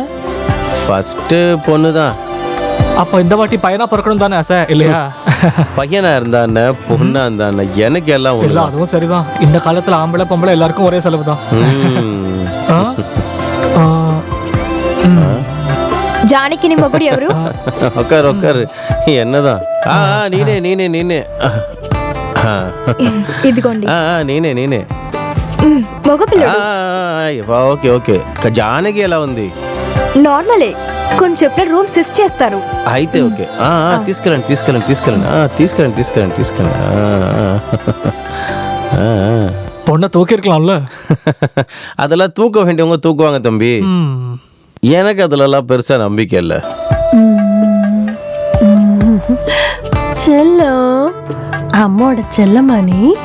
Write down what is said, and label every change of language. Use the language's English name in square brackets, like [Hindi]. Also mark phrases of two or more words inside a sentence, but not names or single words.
[Tamil] ஃபர்ஸ்ட் பொண்ணு தான். அப்போ இந்த வாட்டி பையனா பிறக்கணும் தானே ஆசை இல்லையா? பையனா இருந்தானே பொண்ணா இருந்தானே எனக்கு எல்லாம் இல்ல, அதுவும் சரிதான். இந்த காலத்துல ஆம்பளை பொம்பளை எல்லாருக்கும் ஒரே செலவு தான். [Telugu] జానకి ని మొగుడు ఎవరు? ఒక్కరు என்னதான்? నేనే ఇదిగోండి. నేనే మగ పిల్లడు. [English] OK OK. [Telugu] జానకి ఎలా ఉంది? నార్మలే, కొంచెం చెప్పిన [English] room shift [Telugu] చేస్తారు. అయితే ఓకే. తీసుకెళ్ళండి. [Tamil] பொண்ணை தூக்கி இருக்கலாம்ல. அதெல்லாம் தூக்க வேண்டியவங்க தூக்குவாங்க தம்பி. எனக்கு அதுலலாம் பெருசா நம்பிக்கை இல்ல. செல்லம், அம்மோட செல்லமானி.